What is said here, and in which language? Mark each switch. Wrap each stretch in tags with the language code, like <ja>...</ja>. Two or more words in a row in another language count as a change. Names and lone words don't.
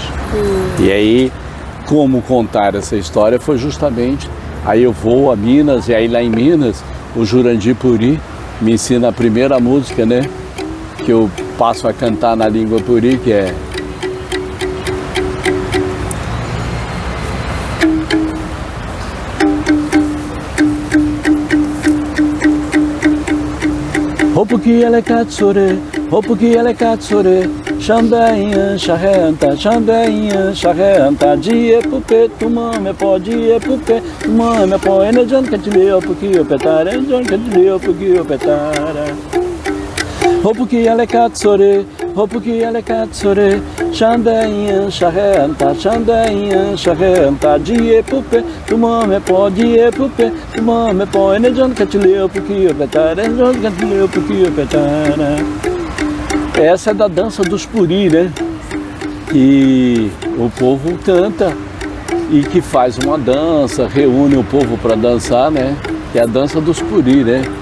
<pt>E aí, como contar essa história foi justamente, aí eu vou a Minas, e aí lá em Minas, o Jurandir Puri me ensina a primeira música, né? Que eu passo a cantar na língua Puri, que é...</pt> <prr>Hopuki ele katsure, Xambeinha, charrenta, dia pupe, tumame pó, dia pupe, tumame pó, enejan catileu, porque eu petara, enejan catileu, porque eu petara. Hopuki ele katsure, Xambeinha, charrenta, dia pupe, tumame pó, dia pupe, tumame pó, enejan catileu, porque eu petara, enejan catileu, porque eu petara.</prr> <pt>Essa é da dança dos puri, né? Que o povo canta e que faz uma dança, reúne o povo para dançar, né? Que é a dança dos puri, né?</pt>